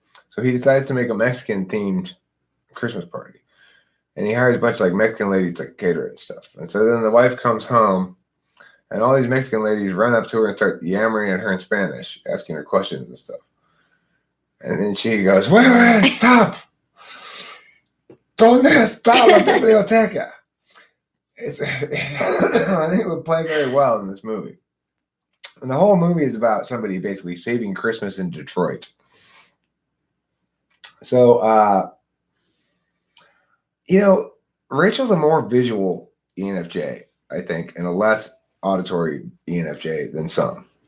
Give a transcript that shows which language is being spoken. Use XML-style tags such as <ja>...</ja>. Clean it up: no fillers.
<en>So he decides to make a Mexican-themed Christmas party. And he hires a bunch of like Mexican ladies to cater it and stuff. And so then the wife comes home, and all these Mexican ladies run up to her and start yammering at her in Spanish, asking her questions and stuff. And then she goes, "Wait, stop!</en> <es>¿Dónde está la biblioteca?"</es> <en>I think it would play very well in this movie. And the whole movie is about somebody basically saving Christmas in Detroit. So, Rachel's a more visual ENFJ, I think, and a less auditory ENFJ than some.</en>